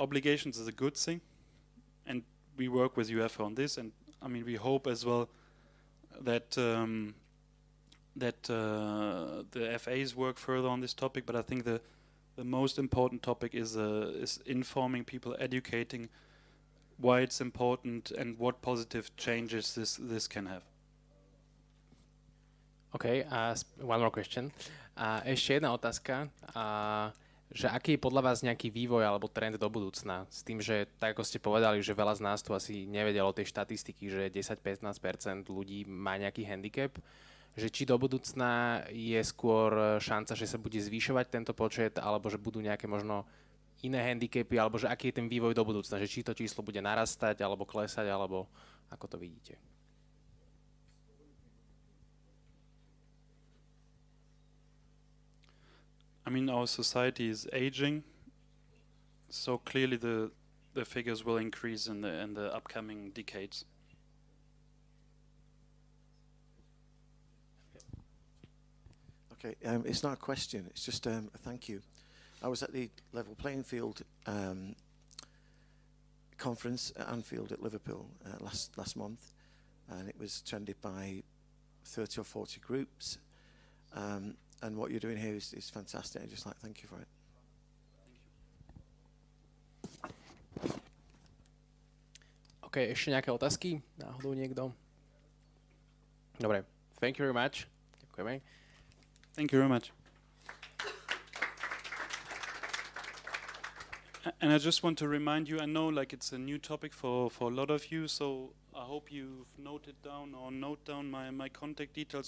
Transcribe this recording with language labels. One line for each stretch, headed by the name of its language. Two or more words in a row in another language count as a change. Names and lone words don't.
English: Obligations is a good thing. and we work with UEFA on this, and I mean we hope as well that the FAs work further on this topic. But I think the most important topic is informing people, educating why it's important and what positive changes this can have. OK, one more question.
Slovak: Ešte jedna otázka, že aký je podľa vás nejaký vývoj alebo trend do budúcna? S tým, že tak ako ste povedali, že veľa z nás tu asi nevedelo tej štatistiky, že 10-15% ľudí má nejaký handicap, že či do budúcna je skôr šanca, že sa bude zvyšovať tento počet, alebo že budú nejaké možno iné handicapy, alebo že aký je ten vývoj do budúcna, že či to číslo bude narastať, alebo klesať, alebo ako to vidíte?
English: I mean, our society is aging, so clearly the figures will increase in the upcoming decades. Okay, it's not a question, it's just a thank you. I was at the Level Playing Field conference at Anfield at Liverpool last month, and it was attended by 30 or 40 groups. And what you're doing here is fantastic. I just thank you for it.
Slovak: OK, ešte nejaké otázky? Náhodou niekto? Dobre,
English: thank you very much.
Slovak: Ďakujeme.
English: Thank you very much. And I just want to remind you, I know like it's a new topic for a lot of you, so I hope you've noted down or note down my contact details.